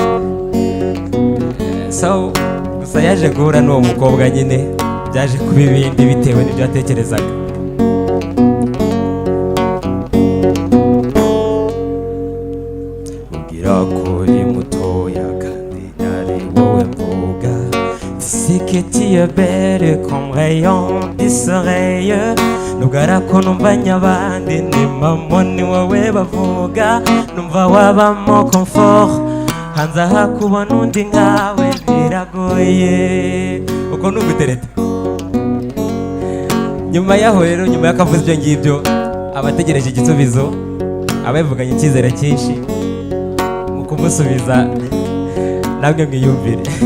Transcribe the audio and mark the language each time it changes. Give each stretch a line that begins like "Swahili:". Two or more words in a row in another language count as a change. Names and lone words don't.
Kinyarwanda: So gusa yaje guhura n'uwo mukobwa nyine, byaje kuba ibindi bitewe n'ibyo yatekerezaga. Ubwira ko uri mutoya kandi ari wowe mvuga,
French: c'est que tu es belle comme rayon du soleil.
Kinyarwanda: Nubwo ari ko numva nyabandi ni mama ni wowe bavuga, numva wabamo comfort, hanze aha kubona undi nkawe biragoye. Uko nugutereta nyuma yaho rero, nyuma y'akavuze ibyo ngibyo, abategereje igisubizo, abavuganye icyizere cyinshi mu kumusubiza, namwe mwiyumvire.